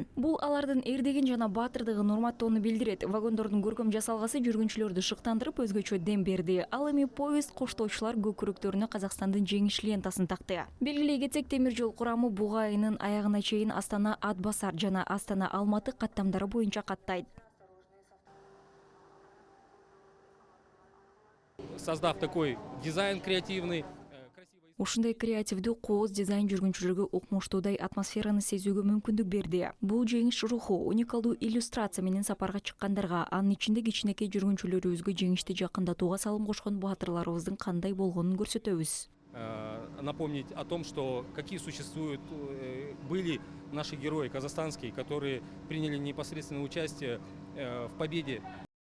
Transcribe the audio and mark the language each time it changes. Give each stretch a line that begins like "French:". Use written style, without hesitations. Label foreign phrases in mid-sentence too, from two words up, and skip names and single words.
Kyrgyz: Бул алардын эрдеген жана баатырдыгын урматтоону билдирет. Вагондордун көркөм жасалгасы жүргүнчүлөрдү шыктандырып, өзгөчө дем берди. Ал эми поезд коштоочулар көкүрөктөрүнө Казакстандын жеңиш лентасын такты. Белгилей кетсек, темир жол курамы буга айынын аягына чейин Астана Атбасар жана Астана Алматы каттамдары боюнча каттайт.
Russian: Создав такой дизайн креативный,
Kyrgyz: Ушундай креативдүү кооз дизайн жүргүнчүлөргө укмуштуудай атмосфераны сезүүгө мүмкүндүк берди. Бул жеңиш руху уникалдуу иллюстрация менен сапарга чыккандарга, анын ичинде кичинекей жүргүнчүлөрүбүзгө жеңишти жакындатууга салым кошкон баатырларыбыздын кандай болгонун көрсөтөбүз.
Russian: напомнить о том, что какие существуют, были наши герои казахстанские, которые приняли непосредственное участие в победе